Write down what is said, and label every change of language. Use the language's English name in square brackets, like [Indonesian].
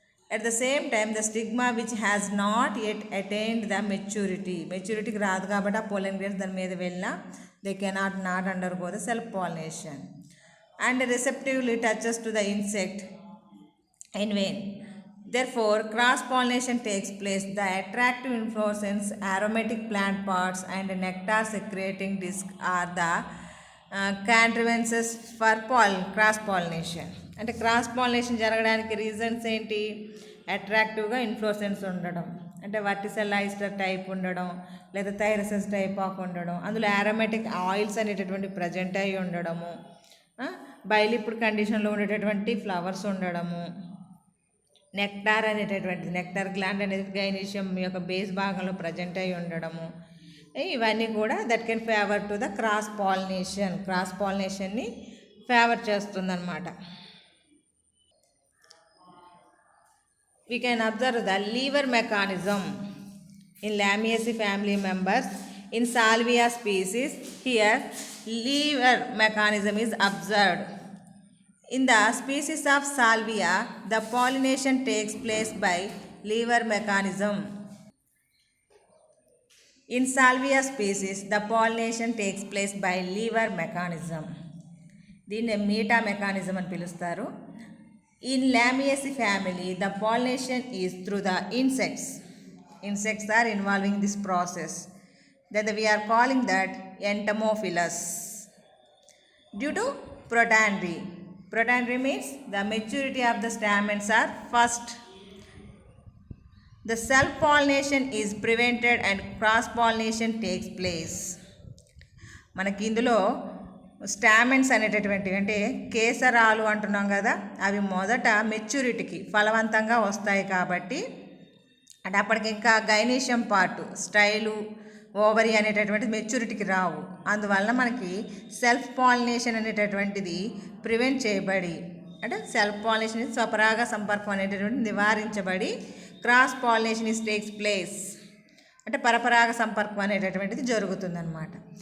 [English] At the same time the stigma which has not yet attained the maturity [Telugu] కి రాదు కాబట్టి ఆ [English] pollen grains [Telugu] దాని మీద వెళ్ళినా [English] they cannot not undergo the self pollination and receptively touches to the insect in vain. Therefore cross pollination takes place. The attractive inflorescence, aromatic plant parts and nectar secreting disc are the contrivances for cross pollination. [Telugu] అంటే cross pollination జరగడానికి reasons ఏంటి? అట్రాక్టివ్గా inflorescence ఉండడం, అంటే వర్టిసెలైజ్డ్ type ఉండడం లేదా థైరసెస్ type of ఉండడం, అందులో ఆరోమాటిక్ ఆయిల్స్ అనేటటువంటి ప్రజెంట్ అయి ఉండడము, బైలిప్డ్ కండిషన్లో ఉండేటటువంటి ఫ్లవర్స్ ఉండడము, నెక్టార్ అనేటటువంటిది నెక్టార్ గ్లాండ్ అనేది గైనీషియం యొక్క బేస్ భాగంలో ప్రజెంట్ అయి ఉండడము, ఇవన్నీ కూడా [English] that can favour to the cross పాలినేషన్ని [Telugu] favour చేస్తుందన్నమాట. [English] We can observe the lever mechanism in Lamiaceae family members. In Salvia species here lever mechanism is observed. In the species of Salvia the pollination takes place by lever mechanism. In Salvia species, the pollination takes place by lever mechanism. [Telugu] దీన్ని meetha mechanism అని పిలుస్తారు. [English] In Lamiaceae family, the pollination is through the insects. Insects are involving this process. That we are calling that entomophilous. Due to protandry. Protandry means the maturity of the stamens are first. The self-pollination is prevented and cross-pollination takes place. [Telugu] మనకి ఇందులో స్టామెన్స్ అనేటటువంటివి అంటే కేసరాలు అంటున్నాం కదా, అవి మొదట మెచ్యూరిటీకి ఫలవంతంగా వస్తాయి కాబట్టి అంటే అప్పటికి ఇంకా గైనీషియం పార్ట్ స్టైలు ఓవరీ అనేటటువంటిది మెచ్యూరిటీకి రావు. అందువల్ల మనకి సెల్ఫ్ పాలినేషన్ అనేటటువంటిది ప్రివెంట్ చేయబడి, అంటే సెల్ఫ్ పాలినేషన్ స్వపరాగ సంపర్కం అనేటటువంటిది నివారించబడి [English] cross pollination is takes place, [Telugu] అంటే పరపరాగ సంపర్కం అనేటటువంటిది జరుగుతుందన్నమాట.